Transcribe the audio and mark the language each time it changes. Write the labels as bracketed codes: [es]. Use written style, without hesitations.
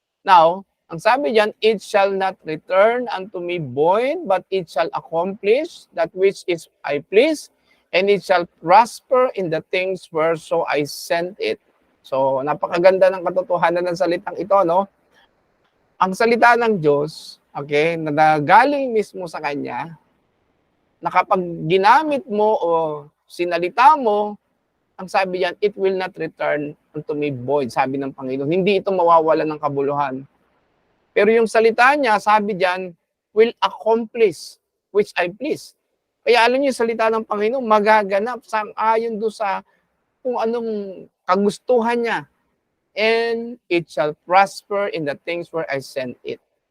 [en] Now, [tl] ang sabi diyan, [en] it shall not return unto me void, but it shall accomplish that which is I please, and it shall prosper in the things whereso I sent it. [tl] So, napakaganda ng katotohanan ng salitang ito, no? Ang salita ng Diyos, okay, na galing mismo sa Kanya, na kapag ginamit mo o sinalita mo, ang sabi diyan, [en] it will not return unto me void, [tl] sabi ng Panginoon. Hindi ito mawawala ng kabuluhan. Pero yung salita niya, sabi diyan, [en] will accomplish which I please. [tl] Kaya alam niyo, yung salita ng Panginoon, magaganap sang-ayon doon sa kung anong kagustuhan niya. [en] And it shall prosper in the things where I sent it.